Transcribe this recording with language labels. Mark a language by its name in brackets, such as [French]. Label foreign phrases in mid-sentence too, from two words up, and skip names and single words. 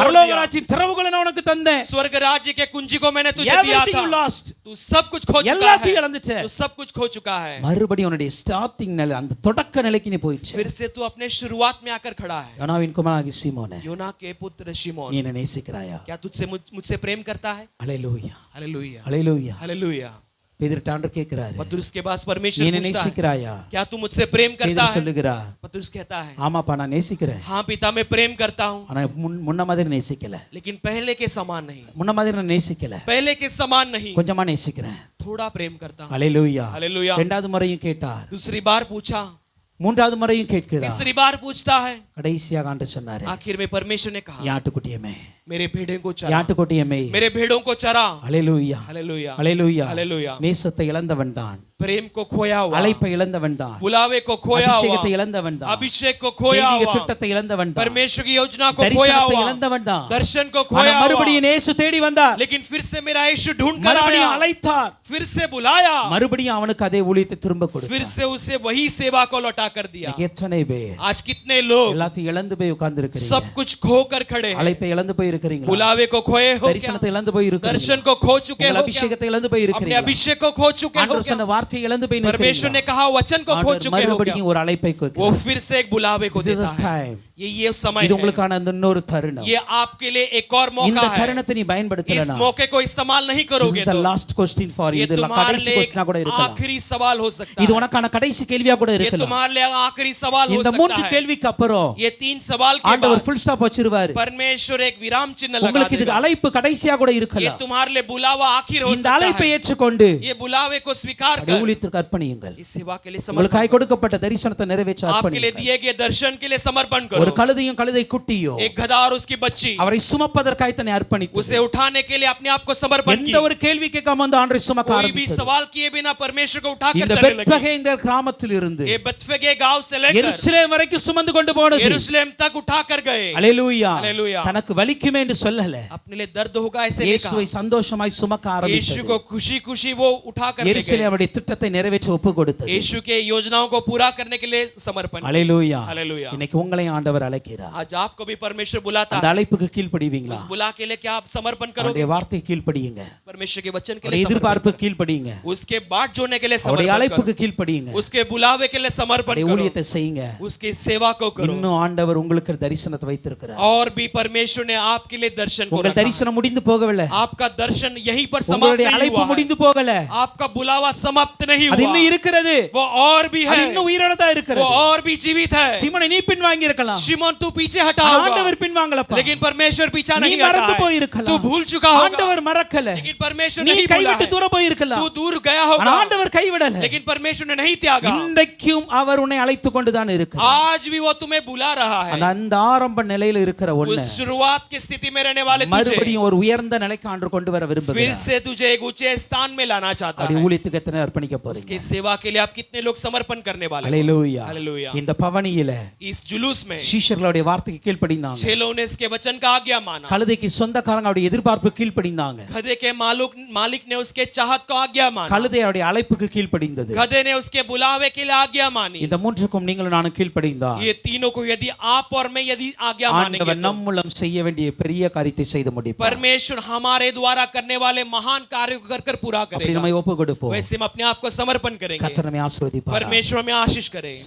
[Tamil] பரலோக [Hindi] दिया। [Tamil] ராஜ்யத்தின் திறவுகளை நான் உனக்கு தந்தேன். [Hindi] स्वर्ग राज्य के कुंजी को मैंने तुझे दिया [English] Everything [Hindi] था, [English] you lost. [Hindi] तू सब कुछ खो चुका [Tamil] எல்லாத்தையும் [Hindi] है, [Tamil] இழந்துட்ட. [Hindi] तू सब कुछ खो चुका है। [Tamil] மறுபடியும் உன்னுடைய ஸ்டார்டிங் நிலை, அந்த தொடக்க நிலைக்கு நீ போயிடுச்சு. [Hindi] फिर से तू अपने शुरुआत में आकर खड़ा है। [Tamil] யோனாவின் குமாரனாகி சீமோனே, [Hindi] योना के पुत्र [Tamil] நீ [Hindi] शिमोन, [Tamil] என்னை நேசிக்கிறாயா? [Hindi] क्या तुझसे मुझसे प्रेम करता है? [Tamil] அல்லேலூயா, [Hindi] हालेलुया, [Tamil] அல்லேலூயா. [Hindi] हालेलुया। [Tamil] பேதுரு ஆண்டவர் கேட்கிறாரு, [Hindi] पतरस के पास [Tamil] நீ [Hindi] परमेश्वर [Tamil] என்னை [Hindi] पूछता है, [Tamil] நேசிக்கிறாயா? [Hindi] क्या तू मुझसे प्रेम करता [Tamil] பேதுரு [Hindi] है? [Tamil] சொல்லுகிறார், [Hindi] पतरस कहता है, [Tamil] ஆமாப்பா நான் நேசிக்கிறேன். [Hindi] हाँ पिता मैं प्रेम करता हूँ, [Tamil] ஆனா முன்ன மாதிரி நேசிக்கல. [Hindi] लेकिन पहले के समान नहीं, [Tamil] முன்ன மாதிரி நான் நேசிக்கல. [Hindi] पहले के समान नहीं, [Tamil] கொஞ்சமா நேசிக்கிறேன். [Hindi] थोड़ा प्रेम करता हूँ। [Tamil] அல்லேலூயா. [Hindi] हालेलुया। [Tamil] இரண்டாவது முறையும் கேட்டார். [Hindi] दूसरी बार पूछा, [Tamil] மூன்றாவது முறையும் கேட்கிறார். [Hindi] तीसरी बार पूछता है, [Tamil] கடைசியாக ஆண்டவர் சொன்னாரு, [Hindi] आखिर में परमेश्वर ने कहा, [Tamil] யாட்டுக்குட்டியமே, [Hindi] मेरे भेड़ों को चरा, [Tamil] யாட்டுக்குட்டியமே. [Hindi] मेरे भेड़ों को चरा। [Tamil] அல்லேலூயா, [Hindi] हालेलुया, [Tamil] அல்லேலூயா. [Hindi] हालेलुया। [Tamil] நேசத்தை இழந்தவன் தான், [Hindi] प्रेम को खोया हुआ, [Tamil] அழைப்பை இழந்தவன் தான், [Hindi] बुलावे को खोया [Tamil] அபிஷேகத்தை [Hindi] हुआ, [Tamil] இழந்தவன் தான், [Hindi] अभिषेक को खोया [Tamil] தெய்வீக [Hindi] हुआ, [Tamil] திட்டத்தை இழந்தவன் தான், [Hindi] परमेश्वर की योजना को खोया [Tamil] தரிசனத்தை [Hindi] हुआ, [Tamil] இழந்தவன் தான். [Hindi] दर्शन को [Tamil] ஆனா [Hindi] खोया हुआ, [Tamil] மறுபடியும் இயேசு தேடி வந்தார். [Hindi] लेकिन फिर से मेरा यीशु ढूंढ कर [Tamil] மறுபடியும் [Hindi] आया, [Tamil] அழைத்தார். [Hindi] फिर से बुलाया, [Tamil] மறுபடியும் அவனுக்கு அதே ஊழியத்தை திரும்ப [Hindi] फिर [Tamil] கொடுத்தார். [Hindi] से उसे वही सेवा को लौटा कर दिया। [Tamil] இன்னைக்கு எத்தனை பேர் [Hindi] आज कितने लोग [Tamil] எல்லாத்தையும் இழந்து போய் உட்கார்ந்து [Hindi] सब [Tamil] இருக்கிறீங்க? [Hindi] कुछ खो कर खड़े हैं, [Tamil] அழைப்பை இழந்து போய் இருக்கிறீங்களா? [Hindi] बुलावे को खोए हो क्या? [Tamil] தரிசனத்தை இழந்து போய் [Hindi] दर्शन [Tamil] இருக்கிறீங்களா? [Hindi] को खो चुके [Tamil] உங்கள் [Hindi] हो क्या? [Tamil] அபிஷேகத்தை இழந்து போய் [Hindi] अपने [Tamil] இருக்கிறீங்களா? [Hindi] अभिषेक को खो चुके हो [Tamil] ஆண்டவர் [Hindi] क्या? [Tamil] சொன்ன வார்த்தையை இழந்து போய் [Hindi] परमेश्वर ने [Tamil] இருக்கிறீங்களா? [Hindi] कहा वचन को खो [Tamil] ஆண்டவர் [Hindi] चुके हो क्या? [Tamil] மறுபடியும் ஒரு அழைப்பை [Hindi] वो [Tamil] கொடுக்கிறார். [Hindi] फिर से एक बुलावे को [English] This is [Hindi] देता [English] the [Hindi] है। [English] time. [Hindi] ये समय [Tamil] இது [Hindi] है, [Tamil] உங்களுக்கான அந்த இன்னொரு தருணம். [Hindi] ये आपके लिए एक और [Tamil] இந்த [Hindi] मौका है। [Tamil] தருணத்தை நீ [Hindi] इस [Tamil] பயன்படுத்தலனா, [Hindi] मौके को इस्तेमाल नहीं [English] this [Hindi] करोगे [English] is the [Hindi] तो [English] last question for you. [Hindi] ये [Tamil] இது [Hindi] तुम्हारे [Tamil] கடைசி [Hindi] लिए [Tamil] क्वेश्चனா கூட [Hindi] एक [Tamil] இருக்கலாம். [Hindi] आखिरी सवाल हो सकता [Tamil] இது [Hindi] है। [Tamil] உனக்கான கடைசி கேள்வியா கூட [Hindi] ये [Tamil] இருக்கலாம். [Hindi] तुम्हारे लिए आखिरी सवाल हो [Tamil] இந்த [Hindi] सकता [Tamil] மூன்று [Hindi] है। [Tamil] கேள்விக்கு அப்புறம் [Hindi] ये तीन सवाल के [Tamil] ஆண்டவர் [Hindi] बाद [English] full stop [Tamil] வச்சிருவாரு. [Hindi] परमेश्वर एक विराम चिन्ह लगा [Tamil] உங்களுக்கு இதுக்கு [Hindi] देगा। [Tamil] அழைப்பு கடைசியா கூட [Hindi] ये [Tamil] இருக்கலாம். [Hindi] तुम्हारे लिए बुलावा आखिर हो [Tamil] இந்த [Hindi] सकता [Tamil] அழைப்பை [Hindi] है। [Tamil] ஏற்றுக்கொண்டு [Hindi] ये बुलावे को स्वीकार [Tamil] அப்படியே [Hindi] कर [Tamil] ஊழியத்திற்கு அர்ப்பணியுங்கள். [Hindi] इस सेवा के लिए समर्पण [Tamil] உங்களுக்காய் கொடுக்கப்பட்ட தரிசனத்தை நிறைவேற்ற [Hindi] आपके लिए [Tamil] அர்ப்பணியுங்கள். [Hindi] दिए गए दर्शन के लिए समर्पण [Tamil] ஒரு [Hindi] करो। [Tamil] கழுதையும் கழுதை குட்டியோ [Hindi] एक गधा और उसकी बच्ची, [Tamil] அவரை சுமப்பதற்காய் தன்னை அர்ப்பணித்து [Hindi] उसे उठाने के लिए अपने आप को समर्पण [Tamil] எந்த [Hindi] किया। [Tamil] ஒரு கேள்வி கேட்காம அந்த ஆண்டரை சுமக்க [Hindi] कोई भी [Tamil] ஆரம்பித்தது. [Hindi] सवाल किए बिना परमेश्वर को उठाकर [Tamil] இந்த [Hindi] चलने लगी। [Tamil] பெத்லகே என்ற கிராமத்தில் இருந்து [Hindi] ये बेथफगे गांव से लेकर [Tamil] எருசலேம் வரைக்கும் சுமந்து கொண்டு போனது. [Hindi] यरूशलेम तक उठाकर गए। [Tamil] அல்லேலூயா. அல்லேலூயா. தனக்கு வலிக்குமே என்று சொல்லல, [Hindi] अपने लिए दर्द होगा ऐसे नहीं [Tamil] இயேசுவை [Hindi] कहा। [Tamil] சந்தோஷமாய் சுமக்க [Hindi] यीशु [Tamil] ஆரம்பித்தது. [Hindi] को खुशी खुशी वो उठाकर ले [Tamil] எருசலேம் [Hindi] गए। [Tamil] அவருடைய திட்டத்தை நிறைவேற்ற ஒப்பு கொடுத்தது. [Hindi] यीशु के योजनाओं को पूरा करने के लिए समर्पण किया। [Tamil] அல்லேலூயா. [Hindi] हालेलुया। [Tamil] இன்னைக்கு உங்களை ஆண்டவர் அழைக்கிறார். [Hindi] आज आपको भी परमेश्वर बुलाता [Tamil] அந்த [Hindi] है। [Tamil] அழைப்புக்கு கீழ்ப்படிவீங்களா? [Hindi] उस बुला के लिए क्या आप समर्पण [Tamil] அவருடைய [Hindi] करोगे? [Tamil] வார்த்தைக்கு கீழ்ப்படியுங்க. [Hindi] परमेश्वर के वचन के [Tamil] அவருடைய [Hindi] लिए समर्पण [Tamil] எதிர்பார்ப்புக்கு கீழ்ப்படியுங்க. [Hindi] करो। उसके बाट जोड़ने के लिए [Tamil] அவருடைய [Hindi] समर्पण [Tamil] அழைப்புக்கு [Hindi] करो। [Tamil] கீழ்ப்படியுங்க. [Hindi] उसके बुलावे के लिए समर्पण [Tamil] அவருடைய [Hindi] करो। [Tamil] ஊழியத்தை செய்யுங்க. [Hindi] उसकी सेवा को करो। [Tamil] இன்னும் ஆண்டவர் உங்களுக்கு தரிசனத்தை வைத்திருக்கிறார். [Hindi] और भी परमेश्वर ने आपके लिए दर्शन को [Tamil] உங்கள் [Hindi] रखा है। [Tamil] தரிசனம் முடிந்து போகவில்லை. [Hindi] आपका दर्शन यहीं पर समाप्त [Tamil] உங்களுடைய [Hindi] नहीं [Tamil] அழைப்பு [Hindi] हुआ है। [Tamil] முடிந்து போகல. [Hindi] आपका बुलावा समाप्त नहीं [Tamil] அது [Hindi] हुआ, [Tamil] இன்னும் இருக்கிறது. [Hindi] वो और भी [Tamil] அது [Hindi] है, [Tamil] இன்னும் உயிரோடதா [Hindi] वो [Tamil] இருக்கிறது. [Hindi] और भी जीवित है। [Tamil] சீமோனே நீ பின்வாங்கி இருக்கலாம். [Hindi] शिमोन तू पीछे हटा [Tamil] ஆனா [Hindi] होगा, [Tamil] ஆண்டவர் பின்வாங்கலப்பா. [Hindi] लेकिन परमेश्वर पीछा [Tamil] நீ [Hindi] नहीं [Tamil] மறந்து [Hindi] हटा है। [Tamil] போயிருக்கலாம். [Hindi] तू भूल चुका होगा, [Tamil] ஆண்டவர் மறக்கல. [Hindi] लेकिन परमेश्वर [Tamil] நீ [Hindi] नहीं भूला [Tamil] கைவிட்டு [Hindi] है। [Tamil] தூர போயிருக்கலாம். [Hindi] तू दूर गया [Tamil] ஆனா [Hindi] होगा, [Tamil] ஆண்டவர் கைவிடல. [Hindi] लेकिन परमेश्वर ने नहीं त्यागा। [Tamil] இன்றைக்கும் அவர் உன்னை அழைத்து கொண்டு தான் இருக்கிறார். [Hindi] आज भी वो तुम्हें बुला रहा है। [Tamil] அந்த ஆரம்ப நிலையில இருக்கிற [Hindi] उस [Tamil] ஒண்ணு [Hindi] शुरुआत की स्थिति में रहने वाले तुझे [Tamil] மறுபடியும் ஒரு உயர்ந்த நிலைக்கு ஆண்டு கொண்டு வர [Hindi] फिर [Tamil] விரும்புகிறார். [Hindi] से तुझे एक ऊंचे स्थान में लाना चाहता [Tamil] அப்படி [Hindi] है। [Tamil] ஊழியத்துக்கு எத்தனை அர்ப்பணிக்க போறீங்க? [Hindi] उसकी सेवा के लिए आप कितने लोग समर्पण करने वाले हो? [Tamil] அல்லேலூயா. [Hindi] हालेलुया। [Tamil] இந்த பவனியில [Hindi] इस जुलूस में [Tamil] சீஷர்களுடைய வார்த்தைக்கு கீழ்ப்படிந்தாங்க. [Hindi] छेलों ने इसके वचन का आज्ञा माना। [Tamil] கழுதைக்கு சொந்தக்காரங்க அவருடைய எதிர்பார்ப்பு கீழ்ப்படிந்தாங்க. [Hindi] गधे के मालिक ने उसके चाहत को आज्ञा माना। [Tamil] கழுதை அவருடைய அழைப்புக்கு கீழ்ப்படிந்தது. [Hindi] गधे ने उसके बुलावे के लिए आज्ञा मानी। [Tamil] இந்த மூன்றுக்கும் நீங்களும் நானும் கீழ்ப்படிந்தால் [Hindi] ये तीनों को यदि आप और मैं यदि आज्ञा मानेंगे [Tamil] ஆண்டவர் [Hindi] तो [Tamil] நம் மூலம் செய்ய வேண்டிய பெரிய காரியத்தை செய்து முடிப்பார். [Hindi] परमेश्वर हमारे द्वारा करने वाले महान कार्य को कर पूरा [Tamil] அப்படி [Hindi] करेगा। [Tamil] நம்மை ஒப்பு கொடுப்போம். [Hindi] वैसे हम अपने आप को समर्पण करेंगे। [Tamil] கர்த்தர் நம்மை ஆசீர்வதிப்பார். [Hindi] परमेश्वर में आशीष करे।